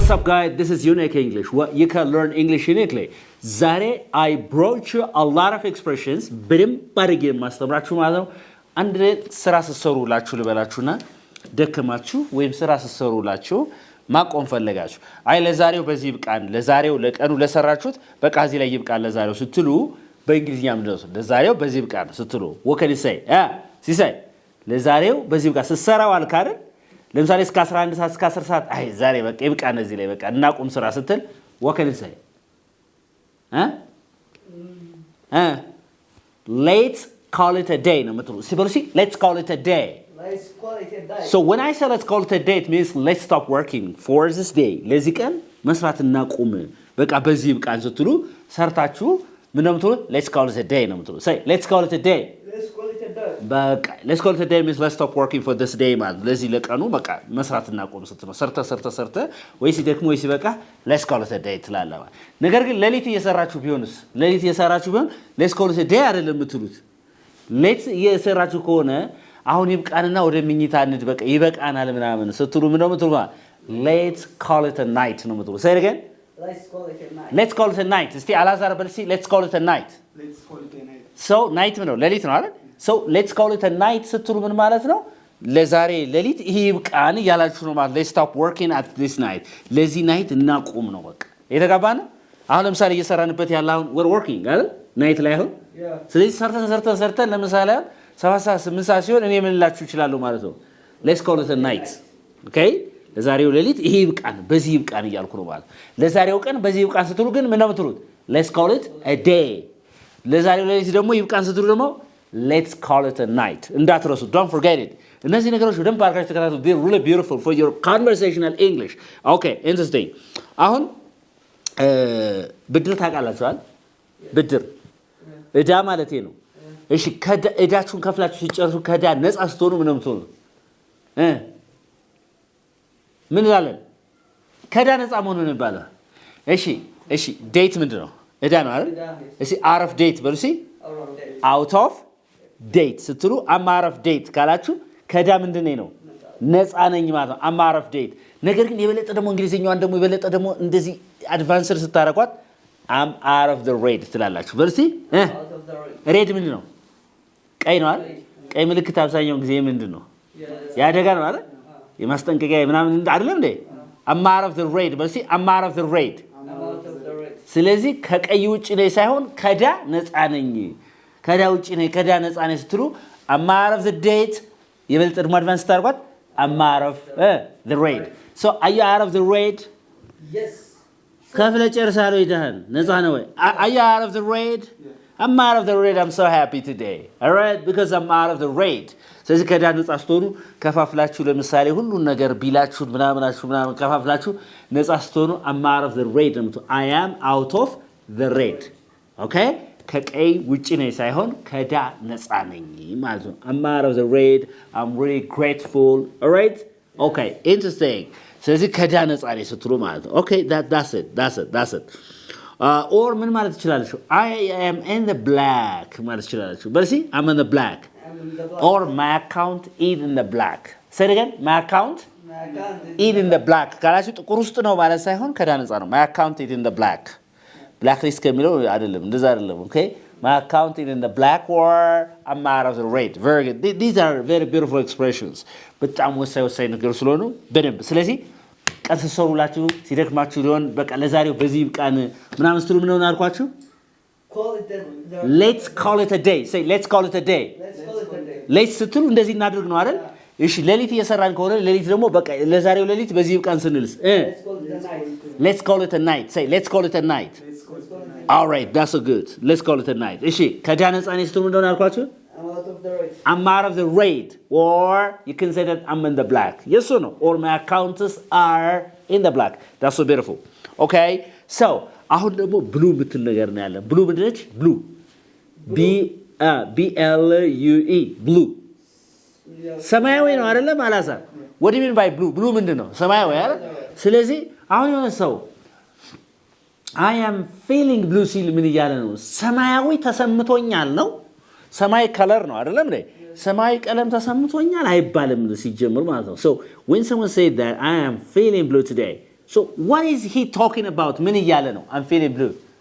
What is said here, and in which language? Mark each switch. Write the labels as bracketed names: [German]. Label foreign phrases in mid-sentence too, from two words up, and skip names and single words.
[English] What's up guys, this is Unique English, what you can learn English uniquely. [Amharic] ዛሬ [English] I brought you a lot of expressions [Amharic] በደንብ ባርጌ ማስተምራችሁ ማለት ነው። አንድ ስራ ሰሩላችሁ ልበላችሁና ደከማችሁ ወይም ስራ ሰሩላችሁ ማቆም ፈለጋችሁ አይ ለዛሬው በዚህ ይብቃን ለዛሬው ለቀኑ ለሰራችሁት በቃ እዚህ ላይ ይብቃን ለዛሬው ስትሉ በእንግሊዝኛ ምንድነው ለዛሬው በዚህ ይብቃን ስትሉ [English] what can you say [Amharic] ሲሳይ ለዛሬው በዚህ ይብቃ ሰራው አልካ አይደል ለምሳሌ እስከ 11 ሰዓት እስከ 10 ሰዓት አይ ዛሬ በቃ ይብቃን እዚህ ላይ በቃ እናቁም ስራ ስትል [English] what can you say let's call it a day [Amharic] ነው የምትሉ ሲበሉሲ [English] let's call it a day. So when I say let's call it a day it means let's stop working for this day [Amharic] ለዚህ ቀን መስራት እናቁም በቃ በዚህ ይብቃን ስትሉ ሰርታችሁ ምን ነው የምትሉ [English] let's call it a day [Amharic] ነው የምትሉ [English] say let's call it a day [Amharic] በቃ [English] let's call it a day means let's stop working for this day [Amharic] ማለት ለዚህ ለቀኑ በቃ መስራት እናቁም ስትሉ ሰርተ ወይስ ደግሞ ወይስ በቃ [English] let's call it a day [Amharic] ትላለህ ነገር ግን ለሊት እየሰራችሁ ቢሆንስ ለሊት እየሰራችሁ ቢሆን let's call it a day አይደለም የምትሉት let's እየሰራችሁ ከሆነ አሁን ይብቃንና ወደ ምኝታ እንድ በቃ ይበቃናል ምናምን ስትሉ ምን ነው የምትሉ [English] let's call it a night [Amharic] ነው የምትሉ [English] say it again let's call it a night [Amharic] እስቲ አላዛር በልሲ [English] let's call it a night so night [Amharic] ነው ለሊት ነው አይደል [English] so let's call it a night [Amharic] ስትሉ ምን ማለት ነው ለዛሬ ለሊት ይሄ ይብቃን ያላችሁ ነው ማለት let's [English] stop working at this night [Amharic] ለዚህ night እናቁም ነው በቃ የተጋባና አሁን ለምሳሌ እየሰራንበት ያለው [English] we're working [Amharic] አይደል night ላይ አሁን ስለዚህ ሰርተን ለምሳሌ 7 ሰዓት 8 ሰዓት ሲሆን እኔ ምን ላችሁ ይችላል ማለት ነው [English] let's call it a night okay [Amharic] ለዛሬው ለሊት ይሄ ይብቃን በዚህ ይብቃን ይያልኩ ነው ማለት ለዛሬው ቀን በዚህ ይብቃን ስትሉ ግን ምን ነው የምትሉት [English] let's call it a day [Amharic] ለዛሬው ለሊት ደግሞ ይብቃን ስትሉ ደግሞ [English] let's call it a night [Amharic] እንዳትረሱ [English] don't forget it [Amharic] እነዚህ ነገሮች በደንብ አድርጋችሁ ተከታተሉ [English] they are really beautiful for your conversational English okay interesting [Amharic] አሁን ብድር ታውቃላችኋል ብድር እዳ ማለት ነው እሺ እዳችሁን ከፍላችሁ ሲጨርሱ ከዳ ነፃ ስትሆኑ ምን ነው የምትሆኑ ምን ይላል ከዳ ነፃ መሆኑ ነው ይባላል እሺ ዴት ምንድነው እዳ ነው አይደል እሺ [English] out of date [Amharic] በሉሲ [English] out of date [Amharic] ስትሉ [English] I'm out of date [Amharic] ካላችሁ ከዳ ምንድነው ነው ነፃ ነኝ ማለት ነው [English] I'm out of date [Amharic] ነገር ግን የበለጠ ደግሞ እንግሊዝኛዋን ደግሞ የበለጠ ደግሞ እንደዚህ አድቫንስድ ስታረቋት [English] I'm out of the red [Amharic] ትላላችሁ በሉሲ ሬድ ምንድነው ቀይ ነው አይደል ቀይ ምልክት አብዛኛው ጊዜ ምንድነው ያደጋ ነው አይደል የማስጠንቀቂያ ምናምን አይደለም እንዴ I'm [English] out of the red [Amharic] በልሲ [English] I'm out of the red [Amharic] ስለዚህ ከቀይ ውጪ ላይ ሳይሆን ከዳ ነፃ ነኝ ከዳ ውጪ ነኝ ከዳ ነፃ ነኝ ስትሉ [English] I'm out of the date [Amharic] የበለጠ ደግሞ አድቫንስ ታርጓት [English] I'm out of the red so are you out of the red yes [Amharic] ከፍለ ጨርሳለሁ ይደህን ነፃ ነው ወይ [English] are you out of the red I'm out of the red I'm so happy today all right because I'm out of the red [Amharic] ስለዚህ ከዳ ነፃ ስትሆኑ ከፋፍላችሁ ለምሳሌ ሁሉ ነገር ቢላችሁ ምናምን ከፋፍላችሁ ነፃ ስትሆኑ [English] I'm out of the red I am out of the red okay [Amharic] ከቀይ ውጪ ነኝ ሳይሆን ከዳ ነፃ ነኝ ማለት ነው [English] I'm out of the red I'm really grateful all right okay interesting [Amharic] ስለዚህ ከዳ ነፃ ነኝ ስትሉ ማለት [English] ነው okay that's it or [Amharic] ምን ማለት ይችላልሽ [English] I am in the black [Amharic] ማለት ይችላልሽ በልሲ [English] I'm in the black or my account is in the black say it again my account is in the black [Amharic] ካላችሁ ጥቁር ውስጥ ነው ማለት ሳይሆን ከዳ ነፃ ነው [English] my account is in the black black risk [Amharic] ከሚለው አይደለም እንደዛ አይደለም [English] okay my account is in the black or I'm out of the red very good these are very beautiful expressions [Amharic] በጣም ወሳኝ ነገር ስለሆኑ በደንብ ስለዚህ ቀሰሰሩላችሁ ሲደክማችሁ ሊሆን በቃ ለዛሬው በዚህ ይብቃን ምናምን ስትሉ ምን ነው አልኳችሁ [English] let's call it a day say let's call it a day let's [Amharic] ስትሉ እንደዚህ እናድርግ ነው አይደል እሺ ለሊት እየሰራን ከሆነ ለሊት ደግሞ በቃ ለዛሬው ለሊት በዚህ ይብቃን ስንልስ [English] let's call it a night say let's call it a night all right that's so good let's call it a night [Amharic] እሺ ከዳ ነፃ ነኝ ስትሉ ምን ነው አልኳችሁ [English] I'm out of the red or you can say that I'm in the black yes or no or my accounts are in the black that's so beautiful okay so [Amharic] አሁን ደግሞ ብሉ ምትል ነገር ነው ያለ ብሉ ምንድነች ብሉ [English] B L U E blue [Amharic] ሰማያዊ ነው አይደለም አላሳ [English] what do you mean by blue blue [Amharic] ምንድነው ሰማያዊ አይደል ስለዚህ አሁን የሆነ ሰው [English] I am feeling blue [Amharic] ሲል ምን ይያለ ነው ሰማያዊ ተሰምቶኛል ነው ሰማይ ከለር ነው አይደለም እንዴ ሰማይ ቀለም ተሰምቶኛል አይባልም ሲጀምር ማለት ነው [English] so when someone said that I am feeling blue today So what is he talking about? [Amharic] ምን እያለ ነው? [English] I'm feeling blue.